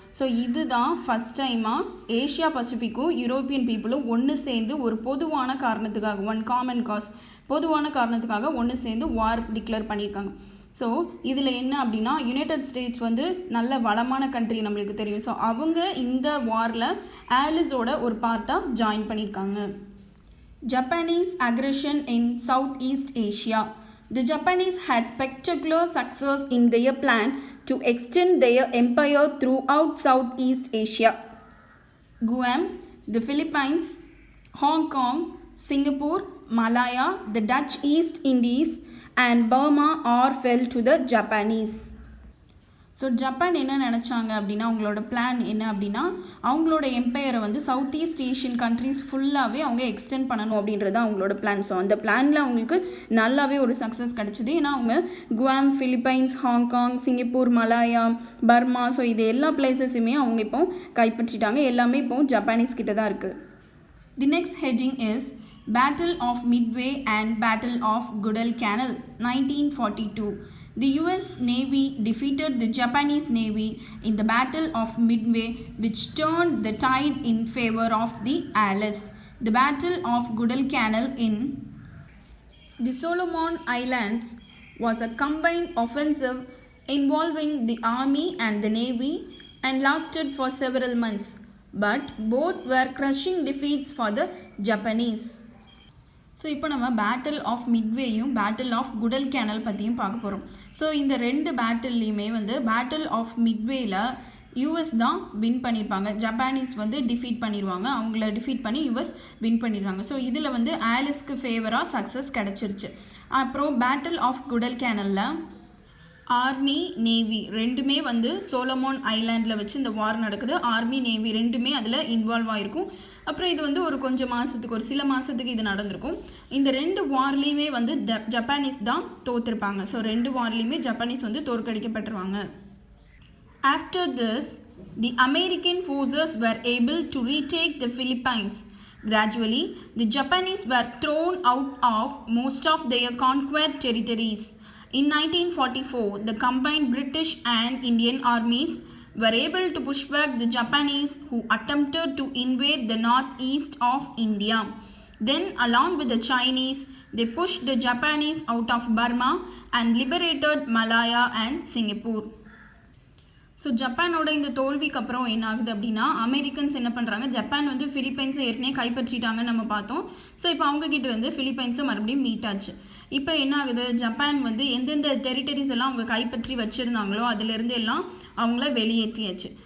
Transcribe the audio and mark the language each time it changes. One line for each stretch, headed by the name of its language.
Tamil: So இதுதான் first டைமாக Asia பசிபிக்கும் European பீப்புளும் ஒன்று சேர்ந்து ஒரு பொதுவான காரணத்துக்காக,
English: one common cause,
Tamil: பொதுவான காரணத்துக்காக ஒன்று சேர்ந்து வார் டிக்ளேர் பண்ணியிருக்காங்க. ஸோ இதில் என்ன அப்படின்னா, யுனைடெட் ஸ்டேட்ஸ் வந்து நல்ல வளமான கண்ட்ரி நம்மளுக்கு தெரியும். ஸோ அவங்க இந்த வாரில் ஆலிஸோட ஒரு பார்ட்டாக ஜாயின் பண்ணியிருக்காங்க.
English: Japanese aggression in Southeast Asia. The Japanese had spectacular success in their plan to extend their empire throughout Southeast Asia. Guam, the Philippines, Hong Kong, Singapore, Malaya, the Dutch East Indies, and Burma all fell to the Japanese.
Tamil: So Japan என்ன நினச்சாங்க அப்படின்னா அவங்களோட plan என்ன அப்படின்னா அவங்களோட எம்பையரை வந்து south east Asian countries ஃபுல்லாகவே அவங்க எக்ஸ்டெண்ட் பண்ணணும் அப்படின்றது அவங்களோட பிளான். ஸோ அந்த பிளானில் அவங்களுக்கு நல்லாவே ஒரு சக்ஸஸ் கிடச்சிது. ஏன்னா அவங்க குவாம், Philippines, Hong Kong, Singapore, Malaya, Burma, so இது எல்லா பிளேசஸுமே அவங்க இப்போ கைப்பற்றிட்டாங்க. எல்லாமே இப்போ ஜப்பானீஸ் கிட்ட தான் இருக்குது.
English: The next heading is Battle of Midway and Battle of Guadalcanal, 1942. The US Navy defeated the Japanese Navy in the Battle of Midway, which turned the tide in favor of the Allies. The Battle of Guadalcanal in the Solomon Islands was a combined offensive involving the army and the navy and lasted for several months, but both were crushing defeats for the Japanese.
Tamil: So இப்போ நம்ம battle of மிட்வேயும் battle of குடல்கேனல் பற்றியும் பார்க்க போகிறோம். So இந்த ரெண்டு பேட்டில்லையுமே வந்து battle of மிட்வேயில் US தான் win பண்ணியிருப்பாங்க. ஜப்பானீஸ் வந்து டிஃபீட் பண்ணிடுவாங்க. அவங்கள டிஃபீட் பண்ணி யூஎஸ் வின் பண்ணிடுவாங்க. ஸோ இதில் வந்து ஆலிஸ்க்கு ஃபேவராக சக்ஸஸ் கிடச்சிருச்சு. அப்புறம் பேட்டில் ஆஃப் குடல்கேனலில் ஆர்மி, நேவி ரெண்டுமே வந்து சோலமோன் ஐலாண்டில் வச்சு இந்த வார் நடக்குது. ஆர்மி, நேவி ரெண்டுமே அதில் இன்வால்வ் ஆகிருக்கும். அப்புறம் இது வந்து ஒரு கொஞ்சம் மாதத்துக்கு, ஒரு சில மாதத்துக்கு இது நடந்திருக்கும். இந்த ரெண்டு வார்லேயுமே வந்து ஜப்பானீஸ் தான் தோற்றுருப்பாங்க. ஸோ ரெண்டு வார்லேயுமே ஜப்பானீஸ் வந்து தோற்கடிக்கப்பட்டுருவாங்க.
English: After this the American forces were able to retake the Philippines. Gradually, the Japanese were thrown out of most of their conquered territories. In 1944, the combined British and Indian armies were able to push back the Japanese who attempted to invade the northeast of India. Then, along with the Chinese, they pushed the Japanese out of Burma and liberated Malaya and Singapore.
Tamil: So ஜப்பானோட இந்த தோல்விக்கு அப்புறம் என்ன ஆகுது அப்படின்னா Americans என்ன பண்ணுறாங்க, Japan வந்து ஃபிலிப்பைன்ஸை ஏற்கனவே கைப்பற்றிட்டாங்கன்னு நம்ம பார்த்தோம். ஸோ இப்போ அவங்கக்கிட்ட வந்து ஃபிலிப்பைன்ஸை மறுபடியும் மீட் ஆச்சு. இப்போ என்ன ஆகுது, ஜப்பான் வந்து எந்தெந்த டெரிட்டரிஸ் எல்லாம் அவங்க கைப்பற்றி வச்சுருந்தாங்களோ அதிலேருந்து எல்லாம் அவங்கள வெளியேற்றியாச்சு.